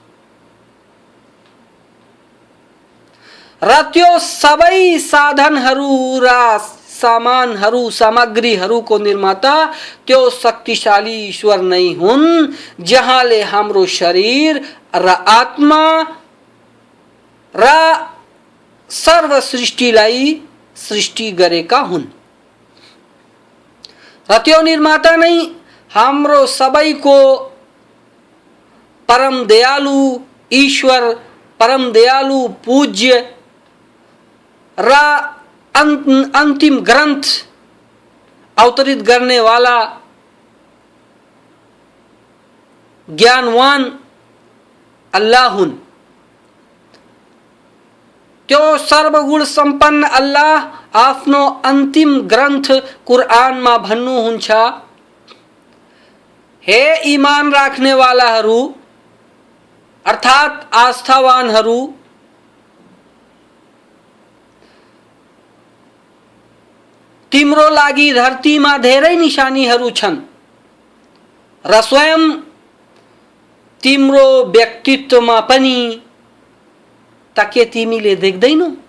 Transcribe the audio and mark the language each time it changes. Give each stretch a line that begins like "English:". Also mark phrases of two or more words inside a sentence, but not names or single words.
Nepali: र त्यो सबै साधनहरू र सामानहरू सामग्रीहरूको निर्माता त्यो शक्तिशाली ईश्वर नै हुन् जहाँले हाम्रो शरीर र आत्मा र सर्व सृष्टिलाई सृष्टि गरेका हुन् र त्यो निर्माता नै हाम्रो सबैको परम दयालु ईश्वर, परम दयालु पूज्य र अंतिम ग्रंथ
Hindi: अवतरित करने वाला
Nepali: ज्ञानवान अल्लाह हुन्। त्यो सर्वगुण सम्पन्न अल्लाह आफ्नो अंतिम ग्रंथ कुरानमा भन्नुहुन्छ, हे ईमान राख्नेवालाहरू अर्थात आस्थावानहरू, तिम्रो लागि धरतीमा धेरै निशानीहरू छन् र स्वयं तिम्रो व्यक्तित्वमा पनि ताके तिमीले देख्दैनौ?